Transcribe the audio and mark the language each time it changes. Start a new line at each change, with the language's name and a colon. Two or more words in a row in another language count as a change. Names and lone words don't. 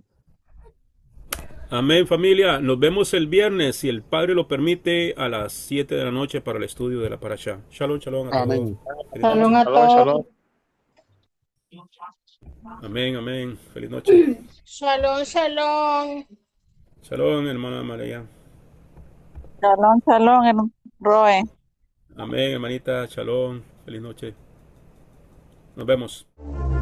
Spanish: Amén, familia. Nos vemos el viernes, si el Padre lo permite, a las 7 de la noche para el estudio de la Parashá.
Hebrew: שלום, שלום a
Spanish: Amén. todos. Shalom a todos. Amén, amén. Feliz noche.
Hebrew: שלום, שלום.
Spanish: Shalom, hermana María.
Hebrew: שלום, שלום, Roe.
Spanish: Amén, hermanita. Shalom. Feliz noche. Nos vemos.